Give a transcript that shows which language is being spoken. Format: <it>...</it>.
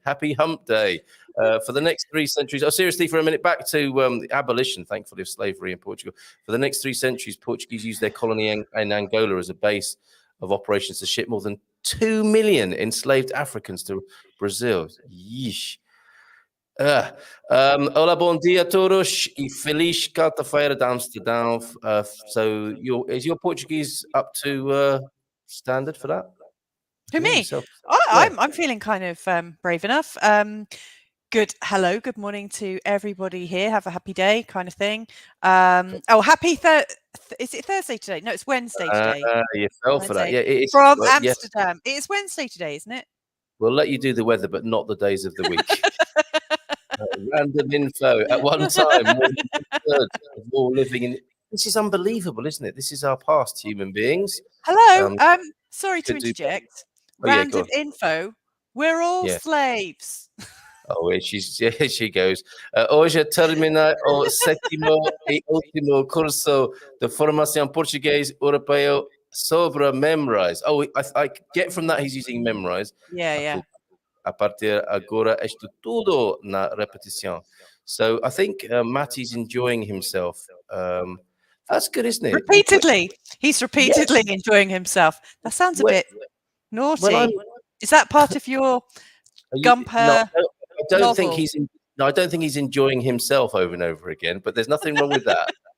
<en>Happy Hump Day for the next 3 centuries. Oh, seriously, for a minute, back to the abolition, thankfully, of slavery in Portugal. For the next 3 centuries, Portuguese used their colony in Angola as a base of operations to ship more than 2 million enslaved Africans to Brazil. Yeesh.</en> <pt>Olá, bom dia a todos e feliz quarta-feira de Amsterdam.</pt> <en>So, is your Portuguese up to standard for that? Who, me? I'm feeling kind of brave enough. Hello, good morning to everybody here. Have a happy day, kind of thing. Happy is it Thursday today? No, it's Wednesday today. You fell for that. Yeah, it is from Amsterdam. It is Wednesday today, isn't it? We'll let you do the weather, but not the days of the week. Random info. At one time, more than 1/3 of all living in. This is unbelievable, isn't it? This is our past, human beings. Hello. Sorry to interject. Random info. We're all slaves. Oh, she goes.</en> <pt>Hoje termina o sétimo e último curso de formação português europeu sobre Memrise.</pt> <en>Oh, I get from that he's using Memrise. Yeah.</en> <pt>A partir agora isto tudo na repetição.</pt> <en>So I think Matty's enjoying himself. That's good, isn't it? Repeatedly. He's repeatedly enjoying himself. That sounds a bit naughty. Is that part of your Gumper? I don't think he's enjoying himself over and over again, but there's nothing wrong with that.</en>